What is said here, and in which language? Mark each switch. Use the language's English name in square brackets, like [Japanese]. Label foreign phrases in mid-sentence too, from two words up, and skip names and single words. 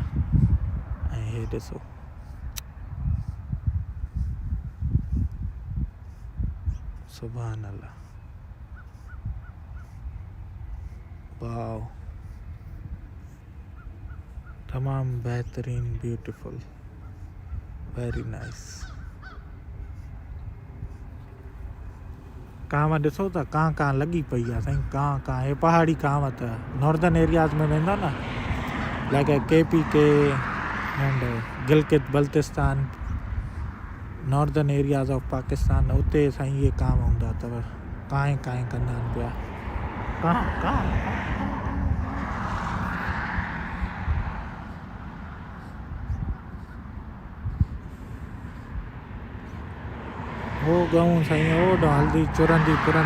[Sindhi] ऐं हे ॾिसो [Arabic] سبحان الله, [Sindhi] वाओ तमामु बहितरीन, [English] Beautiful, very nice. [Sindhi] कांव ॾिसो त कां लॻी पई आहे साईं, कां हे पहाड़ी कांव त [English] northern areas [Sindhi] में वेंदा न, [English] Like KPK and Gilgit Baltistan, Northern Areas of Pakistan, [Sindhi] उते साईं ये कांव हूंदा अथव। काएं कंदा आहिनि पिया, कां हो गऊं साईं, ओॾो हल्दी चुरंदी पुरंदी।